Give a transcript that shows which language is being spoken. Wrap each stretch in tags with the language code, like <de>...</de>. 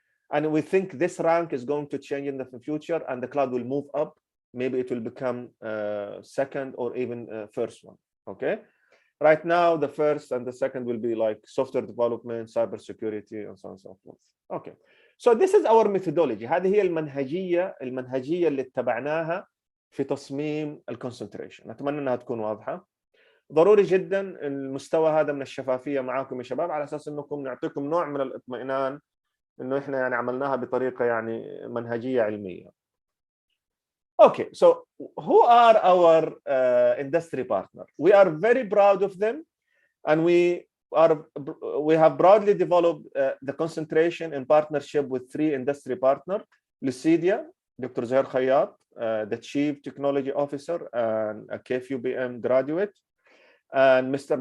<en>And we think this rank is going to change in the future, and the cloud will move up. Maybe it will become 2nd or even 1st one, okay? Right now, the 1st and the 2nd will be like software development, cybersecurity, and so on and so forth. Okay. So this is our methodology.</en> <ar>هذه هي المنهجية اللي اتبعناها في تصميم الكونسنتريشن. أتمنى أنها تكون واضحة. ضروري جدا المستوى هذا من الشفافية معاكم يا شباب، على أساس أنكم نعطيكم نوع من الاطمئنان إنه إحنا يعني عملناها بطريقة يعني منهجية علمية.</ar> <en>Okay, so who are our industry partner? We are very proud of them, and we have broadly developed the concentration in partnership with 3 industry partners: Lucidia, Dr. Zuhair Khayyat, the Chief Technology Officer and a KFUPM graduate, and Mr.</en>